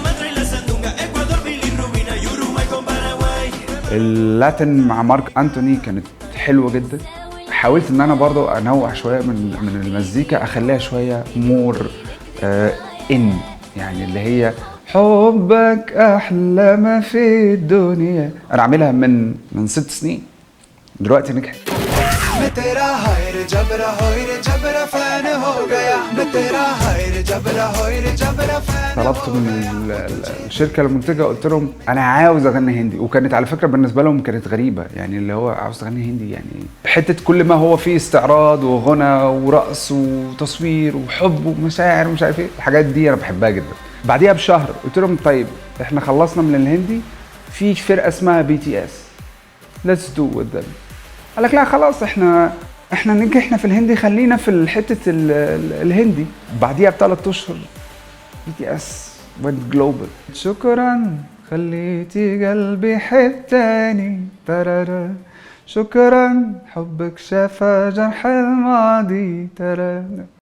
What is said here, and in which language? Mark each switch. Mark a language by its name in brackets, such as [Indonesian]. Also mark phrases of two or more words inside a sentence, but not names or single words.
[Arabic] اللاتن مع مارك أنتوني كانت حلوه جدا. حاولت ان انا برضو انوع شويه من المزيكا، اخليها شويه [English] more in, [Arabic] يعني اللي هي حبك احلى ما في الدنيا. انا عاملها من 6 سنين، دلوقتي نجحت. [Hindi] मैं तेरा हाय रे जबरा होय रे जबरा फैन हो गया। मैं तेरा हाय रे जबरा होय रे जबरा फैन। [Arabic] طلبت من الشركه المنتجه، قلت لهم انا عاوز اغني هندي، وكانت على فكره بالنسبه لهم كانت غريبه، يعني اللي هو عاوز تغني هندي، يعني حته كل ما هو فيه استعراض وغنى ورقص وتصوير وحب ومشاعر ومش عارف ايه، الحاجات دي انا بحبها جدا. بعديها بشهر قلت لهم طيب احنا خلصنا من الهندي، في فرقه اسمها BTS، [English] let's do with them. [Arabic] قال لك لا خلاص احنا نجحنا في الهندي، خلينا في حته الهندي. بعديها ب3 اشهر BTS [English] went global. [Arabic] شكرا خليتي قلبي يحب تاني ترارا، شكرا حبك شفى جرح الماضي ترارا.